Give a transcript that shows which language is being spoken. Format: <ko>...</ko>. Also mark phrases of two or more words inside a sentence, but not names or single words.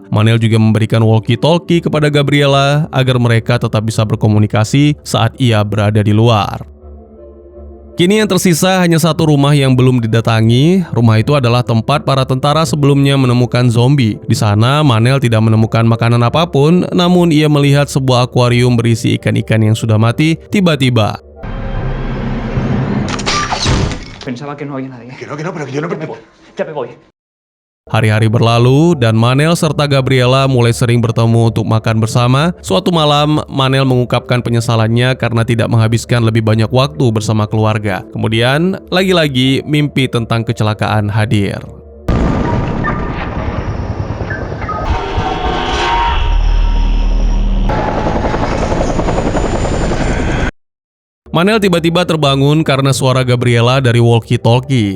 <id>Manel juga memberikan walkie-talkie kepada Gabriela agar mereka tetap bisa berkomunikasi saat ia berada di luar. Kini yang tersisa hanya satu rumah yang belum didatangi. Rumah itu adalah tempat para tentara sebelumnya menemukan zombie. Di sana, Manel tidak menemukan makanan apapun, namun ia melihat sebuah akuarium berisi ikan-ikan yang sudah mati. Tiba-tiba,</id> <es>Pensaba que no había nadie. Que no, pero que yo no... Ya me voy.</es> <id>hari-hari berlalu dan Manel serta Gabriela mulai sering bertemu untuk makan bersama. Suatu malam, Manel mengungkapkan penyesalannya karena tidak menghabiskan lebih banyak waktu bersama keluarga. Kemudian, lagi-lagi mimpi tentang kecelakaan hadir. Manel tiba-tiba terbangun karena suara Gabriela dari walkie-talkie.</id>